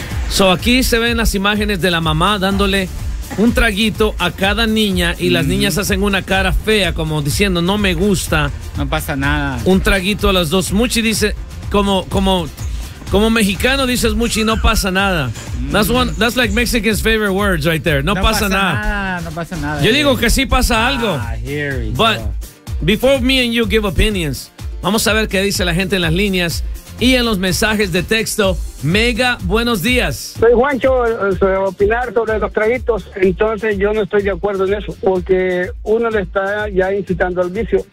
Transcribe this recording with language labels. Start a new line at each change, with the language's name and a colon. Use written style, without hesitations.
Spanish: So aquí se ven las imágenes de la mamá dándole un traguito a cada niña. Y las niñas hacen una cara fea como diciendo, no me gusta. No pasa nada. Un traguito a las dos. Muchi dice... Como mexicano dices mucho y no pasa nada.
English: That's like Mexican's favorite words right there.
Spanish: No pasa nada. Yo digo que sí pasa algo.
English: But before me and you give opinions,
Spanish: vamos a ver qué dice la gente en las líneas y en los mensajes de texto. Mega, buenos días. Soy Juancho, soy opinar sobre los traguitos. Entonces yo no estoy de acuerdo en eso, porque uno le está ya incitando al vicio.